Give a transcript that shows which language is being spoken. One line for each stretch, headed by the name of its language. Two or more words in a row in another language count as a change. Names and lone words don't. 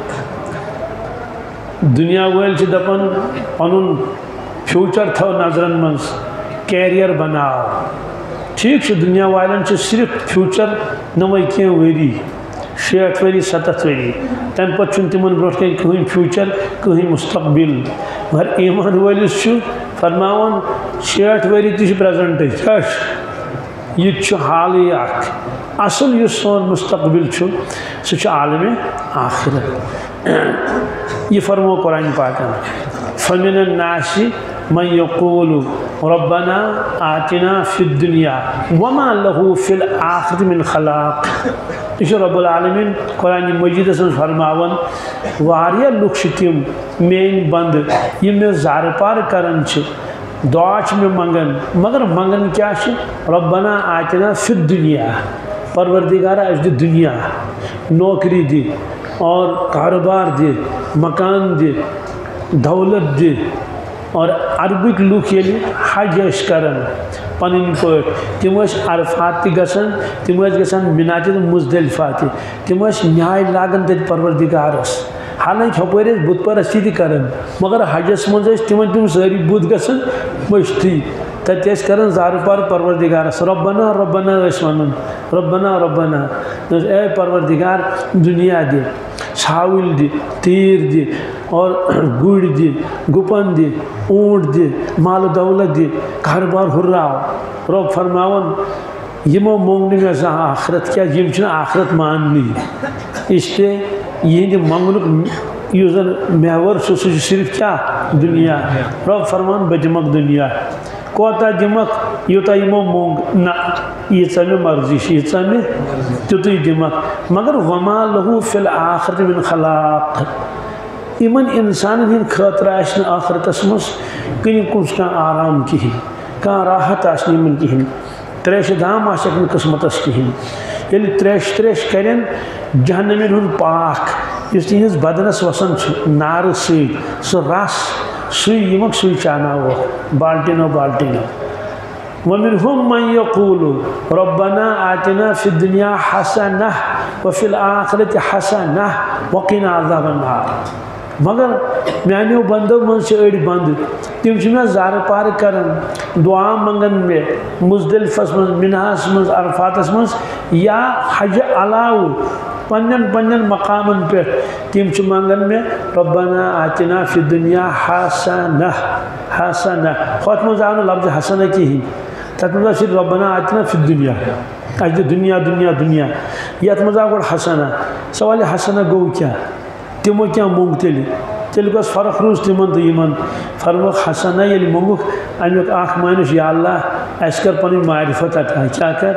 Kashmiri: دنیا وٲلۍ چھِ دپان پنُن فیوٗچر تھٲو نظرن منٛز کیریَر بناو ٹھیٖک چھُ دنیا والٮ۪ن چھِ صرف فیوٗچر نٔمٕے کینٛہہ ؤری 60 ؤری 70 ؤری تمہِ پتہٕ چھُنہٕ تِمن برونٛٹھ کَنۍ کٕہٕنۍ فیوٗچر کٕہٕنۍ مُستقبِل مگر ایمان وٲلِس چھُ فرماوان 60 ؤری تہِ چھِ پریزنٹٕے کیٛاہ چھُ یہِ تہِ چھُ حالٕے اکھ اصل یُس سون مستقبل چھُ سُہ چھُ عالمِ آخرت یہ فرمو قرآن پاکن
Arabic: فمن الناس من یقول ربنا آتنا فی الدنیا وما له فی الآخرة من
Kashmiri: خلاق یہ رب العالمین قرآن مجید سن فرماون واریاہ لُکھ چھِ تِم میٲنۍ بند یِم مےٚ زارٕ پار کران چھِ دعا چھِ مےٚ منگان مگر منگان کیٛاہ چھِ
Arabic: ربنا آتنا فی الدنیا
Kashmiri: پروردگارا اَسہِ دِ دنیا
Urdu: نوکری دی اور کاروبار دے مکان دے دولت دے اور عربک لوگ
Kashmiri: ییٚلہِ حج ٲسۍ کران پنٕنۍ پٲٹھۍ تِم ٲسۍ عرفات تہِ گژھان تِم ٲسۍ گژھان مینا تہِ تہٕ مُزدلفہ تہِ تِم ٲسۍ نیاے لاگان تَتہِ پروردگارس حالانکہِ ہُپٲرۍ ٲسۍ بُت پرستی تہِ کران مگر حجس منٛز ٲسۍ تِمن تِم سٲری بُت گژھان مٔشتٕے تتہِ ٲسۍ کران زارٕ پار پروردگارس ربنا ربنا ٲسۍ ونان ربنا ربنا اے پروردگار دنیا دے ژھاوٕلۍ دِ تیٖر دِ اور گُرۍ دِ گُپن دِ اونٹ دِ مال دولت دِ کاربار ہُرراو رۄب فرماوان یِمو مونگ نہٕ مےٚ زانٛہہ آخرت کیٛازِ یِم چھِنہٕ آخرت ماننٕے اِسلیے یِہنٛدِ منٛگنُک یُس زن محور چھُ سُہ چھُ صرف کیٛاہ دنیا رۄب فرماوان بہٕ دِمکھ دنیا کوتاہ دِمکھ یوٗتاہ یِمو مونگ نہ ییٖژاہ مےٚ مرضی چھِ ییٖژاہ مےٚ تیُتُے دِمکھ مگر
Arabic: وما لہوٗ فی الآخرة من خلاق
Kashmiri: یِمن انسانن ہٕنٛدِ خٲطرٕ آسہِ نہٕ آخرتس منٛز کُنہِ کانٛہہ آرام کِہیٖنۍ کانٛہہ راحت آسہِ نہٕ یِمن کِہیٖنۍ تریشہِ دام آسٮ۪کھ نہٕ قٕسمتس کِہیٖنۍ ییٚلہِ تریش تریش کرن جہنمین ہُنٛد پاک یُس تِہنٛدِس بدنس وسان چھُ نارٕ سۭتۍ سُہ رس سُے یِمکھ سُے چاوناووکھ بالٹیٖنو بالٹیٖنو
Arabic: ومنهم من يقول ربنا آتنا في الدنيا حسنة وفي الآخرة حسنة وقنا عذاب النار
Kashmiri: مگر میانیو بندو منٛز چھِ أڑۍ بند تِم چھِ مےٚ زارٕ پار کران دعا منگان مےٚ مُزدلفس منٛز مِنہس منٛز عرفاتس منٛز یا حجہِ علاوٕ پننٮ۪ن پننٮ۪ن مقامن پٮ۪ٹھ تِم چھِ منگان مےٚ
Arabic: ربنا آتنا فی الدنیا حسنة
Kashmiri: حسنة ہۄتھ منٛز آو نہٕ لفظ حسنہ کِہیٖنۍ تتھ منٛز آو صرف
Arabic: ربنا آتنا فی الدنیا
Kashmiri: اَسہِ دِ دنیا دنیا دنیا یتھ منٛز آو گۄڈٕ حسنہ سوالہِ حسنہ گوٚو کیٛاہ تِمو کیٛاہ موٚنگ تیٚلہِ کۄس فرق روٗز تِمن تہٕ یِمن فرموکھ حسنہ ییٚلہِ موٚنگُکھ امیُک اکھ معنی چھُ یا اللہ اَسہِ کر پنٕنۍ معرفت عطا کیٛاہ